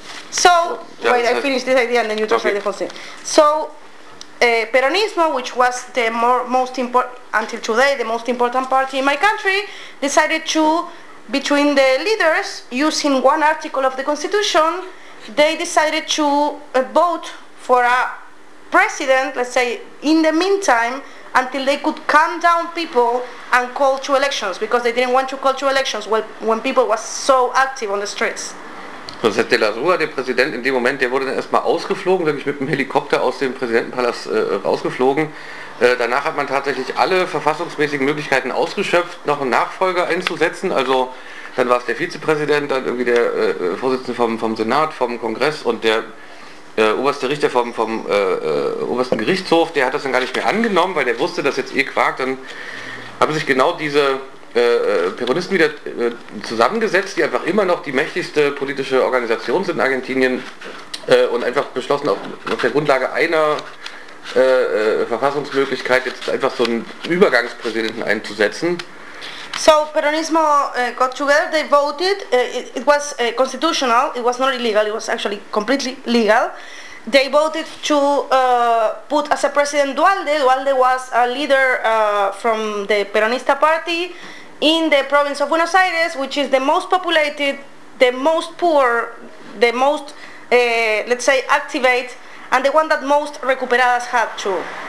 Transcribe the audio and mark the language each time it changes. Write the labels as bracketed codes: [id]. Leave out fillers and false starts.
[en] So, yeah, wait, I finished this idea and then you translate the whole thing. So, Peronismo, which was the most important, until today, the most important party in my country, decided to, between the leaders, using one article of the Constitution, they decided to vote for a president, let's say, in the meantime, until they could calm down people and call to elections, because they didn't want to call to elections when people were so active on the streets. [de] Das heißt, de la Rúa, der Präsident in dem Moment, der wurde dann erstmal ausgeflogen, wirklich mit dem Helikopter aus dem Präsidentenpalast rausgeflogen. Danach hat man tatsächlich alle verfassungsmäßigen Möglichkeiten ausgeschöpft, noch einen Nachfolger einzusetzen. Also dann war es der Vizepräsident, dann irgendwie der Vorsitzende vom Senat, vom Kongress und der oberste Richter vom obersten Gerichtshof, der hat das dann gar nicht mehr angenommen, weil der wusste, dass jetzt Quark. Dann haben sich genau diese Peronisten wieder zusammengesetzt, die einfach immer noch die mächtigste politische Organisation sind in Argentinien und einfach beschlossen, auf der Grundlage einer Verfassungsmöglichkeit jetzt einfach so einen Übergangspräsidenten einzusetzen. [en] So, Peronismo got together, they voted, it was constitutional, it was not illegal, it was actually completely legal. They voted to put as a president Duhalde. Duhalde was a leader from the Peronista party in the province of Buenos Aires, which is the most populated, the most poor, the most, let's say, activate, and the one that most recuperadas had too.